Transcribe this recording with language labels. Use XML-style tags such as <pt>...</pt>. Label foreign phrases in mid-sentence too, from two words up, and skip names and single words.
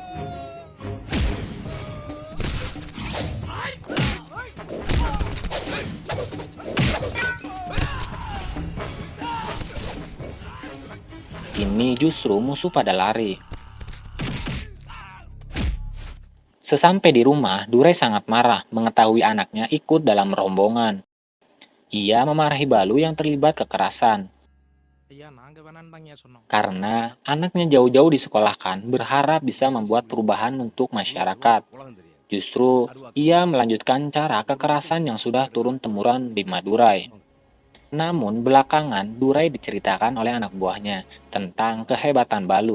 <id>Kini justru musuh pada lari. Sesampai di rumah, Durai sangat marah mengetahui anaknya ikut dalam rombongan. Ia memarahi Balu yang terlibat kekerasan.</id> <ta>ஐயா நாங்க வேணான்னு ஐயா சொன்னோம்.</ta> <id>Karena anaknya jauh-jauh disekolahkan berharap bisa membuat perubahan untuk masyarakat. Justru ia melanjutkan cara kekerasan yang sudah turun-temurun di Madurai. Namun belakangan Durai diceritakan oleh anak buahnya tentang kehebatan Balu.</id>